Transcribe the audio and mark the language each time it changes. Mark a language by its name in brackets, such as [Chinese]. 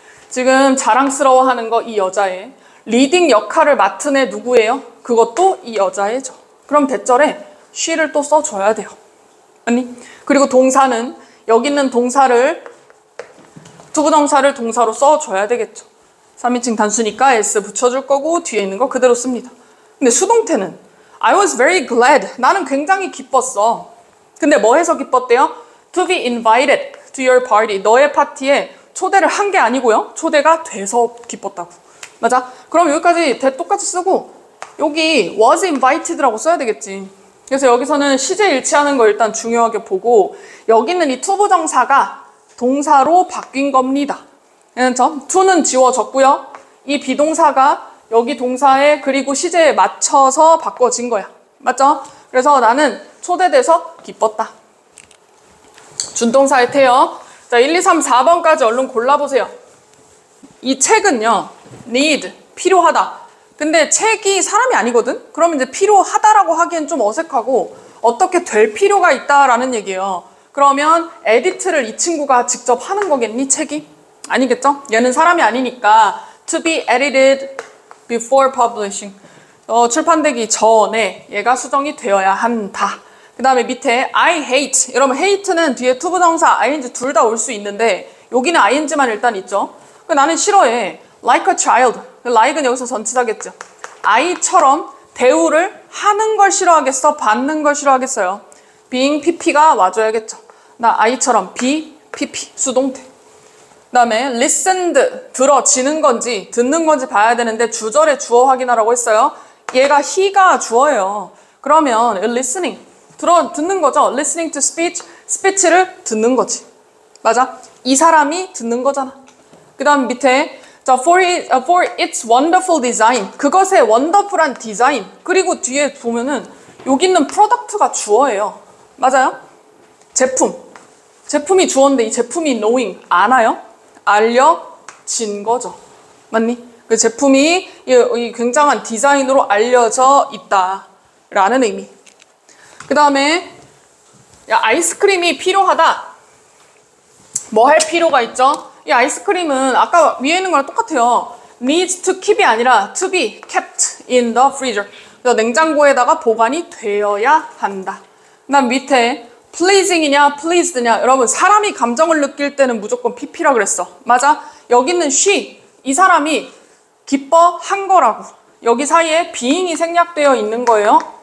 [Korean] 지금 자랑스러워하는 거 이 여자애. 리딩 역할을 맡은 애 누구예요? 그것도 이 여자애죠. 그럼 대절에 she를 또 써줘야 돼요. 아니? 그리고 동사는 여기 있는 동사를 투부정사를 동사로 써줘야 되겠죠. 3인칭 단수니까 s 붙여줄 거고 뒤에 있는 거 그대로 씁니다. 근데 수동태는 [English] I was very glad. [Korean] 나는 굉장히 기뻤어. 근데 뭐 해서 기뻤대요? [English] To be invited to your party. [Korean] 너의 파티에 초대를 한 게 아니고요. 초대가 돼서 기뻤다고. 맞아? 그럼 여기까지 똑같이 쓰고 여기 [English] was invited [Korean] 라고 써야 되겠지. 그래서 여기서는 시제 일치하는 거 일단 중요하게 보고 여기는 이 투부정사가 동사로 바뀐 겁니다. to는 지워졌고요. 이 비동사가 여기 동사에 그리고 시제에 맞춰서 바꿔진 거야. 맞죠? 그래서 나는 초대돼서 기뻤다. 준동사의 태요. 자, 1, 2, 3, 4번까지 얼른 골라보세요. 이 책은요. need, 필요하다. 근데 책이 사람이 아니거든? 그러면 이제 필요하다라고 하기엔 좀 어색하고 어떻게 될 필요가 있다라는 얘기예요. 그러면 에디트를 이 친구가 직접 하는 거겠니? 책이? 아니겠죠? 얘는 사람이 아니니까 [English] to be edited before publishing. [Korean] 출판되기 전에 얘가 수정이 되어야 한다. 그 다음에 밑에 [English] I hate. [Korean] 여러분 hate는 뒤에 투부정사 ing 둘 다 올 수 있는데 여기는 ing만 일단 있죠. 나는 싫어해. [English] like a child. [Korean] like은 여기서 전치사겠죠. 아이처럼 대우를 하는 걸 싫어하겠어? 받는 걸 싫어하겠어요? being pp가 와줘야겠죠. 나 아이처럼 be, pp, 수동태. 그 다음에 listened, 들어지는 건지 듣는 건지 봐야 되는데 주절에 주어 확인하라고 했어요. 얘가 he가 주어예요. 그러면 listening, 듣는 거죠. [English] listening to speech, [Korean] speech를 듣는 거지. 맞아? 이 사람이 듣는 거잖아. 그 다음 밑에 자, [English] for its wonderful design, [Korean] 그것의 wonderful한 디자인. 그리고 뒤에 보면은 여기 있는 product가 주어예요. 맞아요? 제품이 주어인데 이 제품이 knowing, 아나요? 알려진 거죠. 맞니? 그 제품이 이 굉장한 디자인으로 알려져 있다라는 의미. 그 다음에 아이스크림이 필요하다. 뭐 할 필요가 있죠? 이 아이스크림은 아까 위에 있는 거랑 똑같아요. [English] needs to keep [Korean] 이 아니라 [English] to be kept in the freezer. [Korean] 그래서 냉장고에다가 보관이 되어야 한다. 그 다음 밑에 pleasing이냐 pleased냐. 여러분 사람이 감정을 느낄 때는 무조건 pp라 그랬어. 맞아? 여기는 she. 이 사람이 기뻐한 거라고. 여기 사이에 being이 생략되어 있는 거예요.